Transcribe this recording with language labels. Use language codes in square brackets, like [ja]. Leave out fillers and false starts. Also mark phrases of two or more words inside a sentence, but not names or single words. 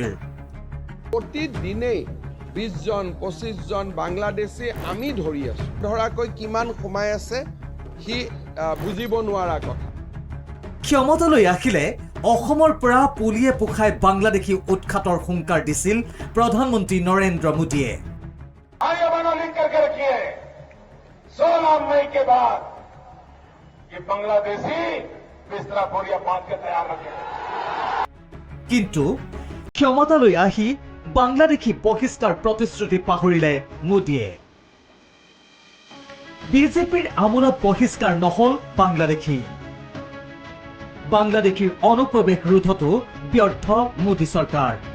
[as] প্ৰতিদিনেই ২০ জন ২৫ জন বাংলাদেশী আমি ধৰি আছো। ধৰাকৈ কিমান সোমাই আছে সি বুজিব নোৱাৰা কথা। ক্ষমতালৈ আহিলে অসমৰ পৰা পুলিয়ে পোখাই বাংলাদেশী উৎখাতৰ হুংকাৰ দিছিল প্ৰধানমন্ত্ৰী নৰেন্দ্ৰ মোদীয়ে। [hi] 16 मई के बाद ये बांग्लादेशी बिस्तरा बोरिया बांध के तैयार रखे। [as] কিন্তু ক্ষমতালৈ আহি বাংলাদেশী বহিষ্কাৰ প্ৰতিশ্ৰুতি পাহৰিলে মোদীয়ে। বিজেপিৰ আমোলত বহিষ্কাৰ নহল বাংলাদেশী। বাংলাদেশীৰ অনুপ্ৰৱেশ ৰোধতো ব্যৰ্থ মোদী চৰকাৰ।